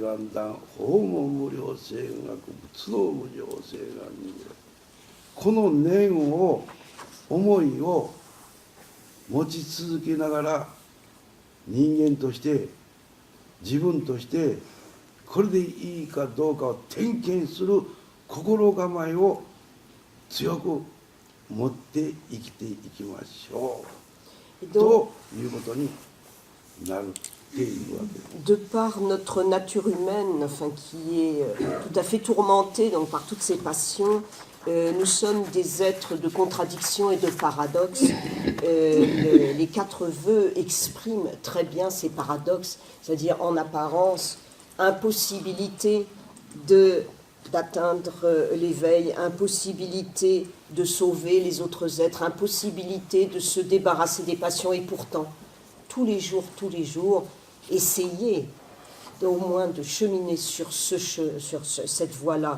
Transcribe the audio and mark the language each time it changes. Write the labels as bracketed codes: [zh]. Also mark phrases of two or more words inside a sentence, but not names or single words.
[ja] 願断、法門無量誓願仏道無量誓願に、この念を、思いを持ち続けながら人間として自分としてこれでいいかどうかを点検する心構えを強く持って生きていきましょう [fr] Et [ja] ということになるっていうわけです。 [fr] de par notre nature humaine, enfin, qui est tout à fait tourmentée donc, par toutes ces passions, nous sommes des êtres de contradictions et de paradoxes. Les quatre vœux expriment très bien ces paradoxes, c'est-à-dire en apparence, impossibilité d'atteindre l'éveil, impossibilité de sauver les autres êtres, impossibilité de se débarrasser des passions, et pourtant, tous les jours, essayer au moins de cheminer sur cette voie-là.